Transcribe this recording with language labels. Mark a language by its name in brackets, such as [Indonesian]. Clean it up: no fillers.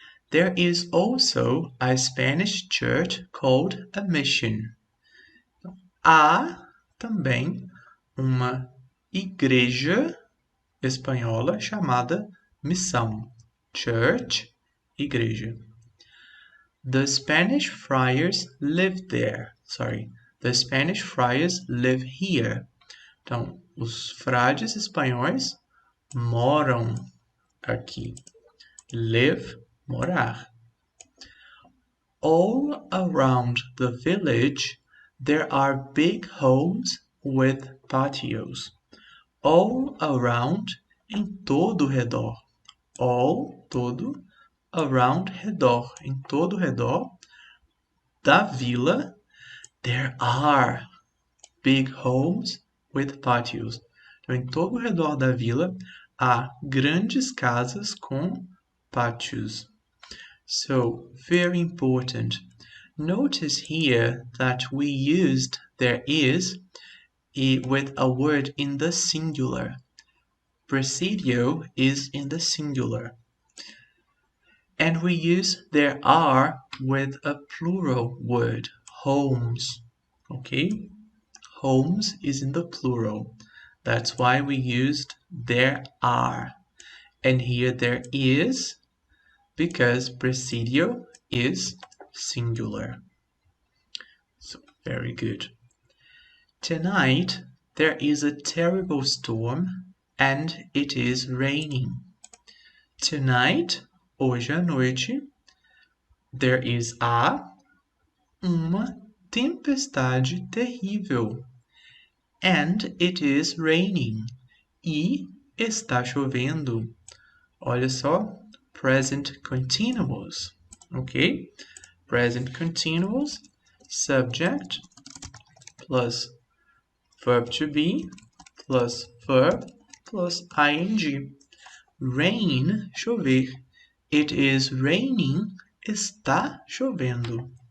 [English] There is also a Spanish church called a mission. [Portuguese] Há também uma igreja espanhola chamada missão. [English] Church, [Portuguese] igreja. [English] The Spanish friars live there. The Spanish friars live here. [Portuguese] Então, os frades espanhóis moram aqui. [English] Live, [Portuguese] morar. [English] All around the village, there are big homes with patios. All around, [Portuguese] em todo redor. [English] All, [Portuguese] todo, [English] around, [Portuguese] redor. Em todo redor da vila, [English] there are big homes with patios. [Portuguese] Então, em todo redor da vila, há grandes casas com pátios. [English] So, very important. Notice here that we used there is with a word in the singular. Presidio is in the singular. And we use there are with a plural word, homes. Okay? Homes is in the plural. That's why we used there are. And here there is because presidio is singular. So, very good. Tonight there is a terrible storm and it is raining. Tonight, [Portuguese] hoje à noite, [English] there is [Portuguese] uma tempestade terrível. [English] And it is raining. [Portuguese] E está chovendo. Olha só, present continuous. Ok? [English] Present continuous, subject, plus verb to be, plus verb, plus ing. Rain, [Portuguese] chover. [English] It is raining, [Portuguese] está chovendo.